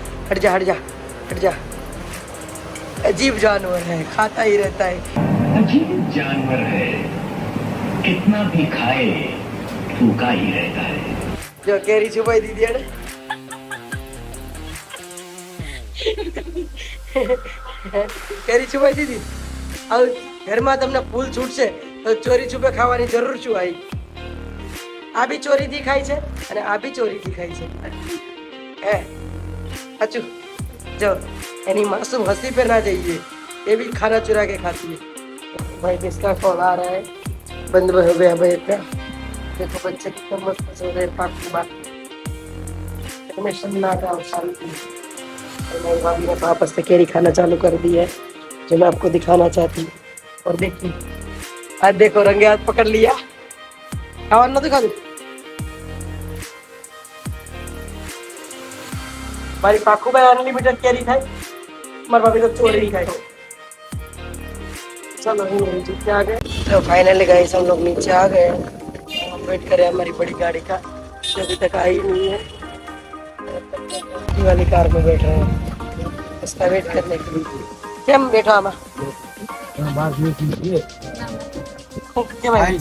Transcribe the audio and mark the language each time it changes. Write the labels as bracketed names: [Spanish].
[Hindi] हट जा। अजीब जानवर है, खाता ही रहता है। अजीब जानवर है, कितना भी खाए भूखा ही रहता है। जो केरी छुपाई दी थी [Gujarati] કેરી છુપાઈ દીધી। હવે ઘરમાં તમને ફૂલ છૂટશે તો ચોરી છુપે ખાવાની જરૂર શું આવી? આ બી ચોરીથી ખાય છે અને આ બી ચોરીથી ખાય છે। હે સાચું? જો એની [Hindi] मासूम हंसी पे ना जाइए, ये भी खाना चुरा के खाती है। भाई किसका कॉल आ रहा है? बंद हो गया भाई का। देखो बच्चे कितना मस्त सो रहे हैं पार्क के बाद में सन्नाटा और शांति। मेरी भाभी ने वापस से केरी खाना चालू कर दी है जो मैं आपको दिखाना चाहती हूँ। और देखिए आज देखो रंगे हाथ पकड़ लिया। [Gujarati] खावा ना दिखा दू મારી પાખુભાઈ અનલિમિટેડ કેરી થાય, મારી ભાભી તો ચોરી ખાય। [Hindi] चलो नीचे आ गए। तो फाइनली गाइस हम लोग नीचे आ गए। हम वेट कर रहे हैं हमारी बड़ी गाड़ी का जो अभी तक आई नहीं है। वाली कार में बैठ रहे हैं उसका वेट करने के लिए। क्या हम बैठा हमारा